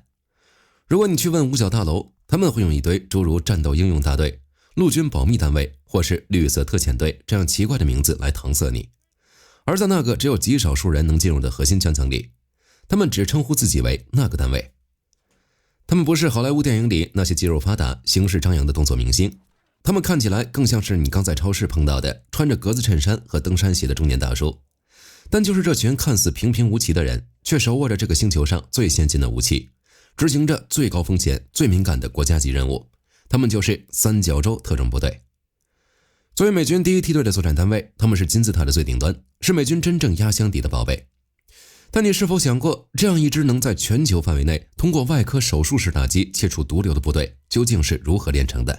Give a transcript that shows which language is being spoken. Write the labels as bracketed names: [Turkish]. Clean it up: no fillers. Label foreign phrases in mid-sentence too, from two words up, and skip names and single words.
[Chinese] 如果你去問五角大樓，他們會用一堆諸如戰鬥英勇大隊、陸軍保密單位或是綠色特遣隊這樣奇怪的名字來搪塞你。而在那個只有極少數人能進入的核心圈層裡，他們只稱呼自己為那個单位。他們不是好萊塢電影裡那些肌肉發達、行事張揚的動作明星，他們看起来更像是你剛在超市碰到的穿着格子襯衫和登山鞋的中年大叔。但就是這群看似平平無奇的人，卻手握着這個星球上最先進的武器，執行着最高風險、最敏感的國家級任務。他們就是三角洲特種部隊。作為美軍第一梯隊的作戰單位，他們是金字塔的最頂端，是美軍真正壓箱底的寶貝。但你是否想過，這樣一支能在全球範圍內通過外科手術式打擊切除毒瘤的部隊，究竟是如何煉成的？